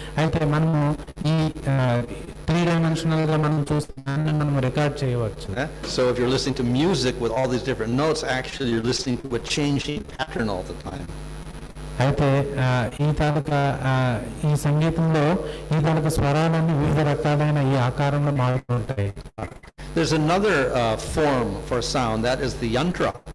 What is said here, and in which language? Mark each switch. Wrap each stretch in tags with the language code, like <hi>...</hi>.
<te>అయితే మనము ఈ 3-dimensional గా మనం చూస్తే దాన్ని మనం రికార్డ్ చేయవచ్చు.</te> <en>So if you're listening to music with all these different notes, actually you're listening to a changing pattern all the time.</en> <te>అయితే ఈ తాలూకా ఈ సంగీతంలో ఈ తాలూకా స్వరాలన్నీ వివిధ రకాలైన ఈ ఆకారంలో మారుతుంటాయి.</te> <en>There's another form for sound, that is the yantra.</en>